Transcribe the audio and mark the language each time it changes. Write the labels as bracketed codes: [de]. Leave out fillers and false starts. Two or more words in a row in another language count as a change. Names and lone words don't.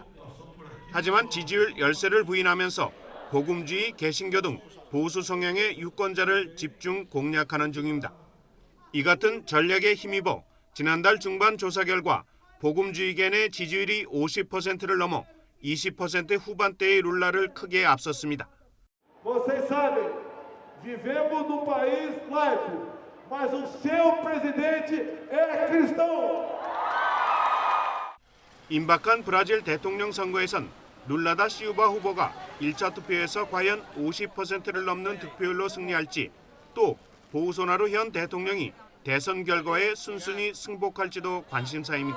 [ko] 하지만 지지율 열세를 부인하면서 복음주의, 개신교 등 보수 성향의 유권자를 집중 공략하는 중입니다. 이 같은 전략에 힘입어 지난달 중반 조사 결과 복음주의계 내 지지율이 50%를 넘어 20% 후반대의 룰라를 크게 앞섰습니다. [pt] Vocês sabem, vivemos num país laico, mas o seu presidente é cristão. [ko] 임박한 브라질 대통령 선거에선 룰라다 시우바 후보가 1차 투표에서 과연 50%를 넘는 득표율로 승리할지, 또 보우소나로 현 대통령이 대선 결과에 순순히 승복할지도 관심사입니다.